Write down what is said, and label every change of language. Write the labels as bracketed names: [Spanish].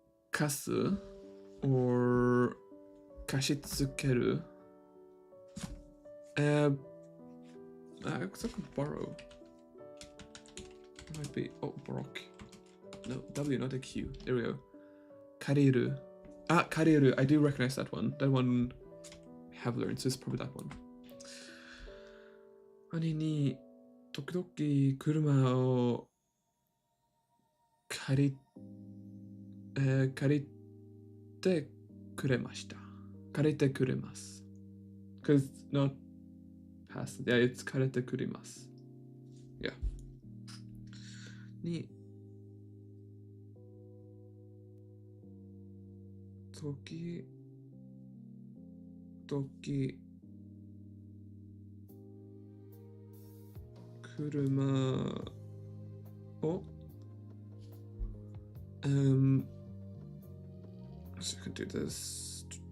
[English] 貸す or 貸し付ける I could borrow. Might be Brock. No, W, not a Q. There we go. Kariru. Kariru. I do recognize that one. That one we have learned, so it's probably that one. [Japanese] 兄に時々車を借りてくれました。借りてくれます。 [English] Because not past. Yeah, it's [Japanese] 借りてくれます。 [English] Yeah. [Japanese] に時々車を [English] so I can do this.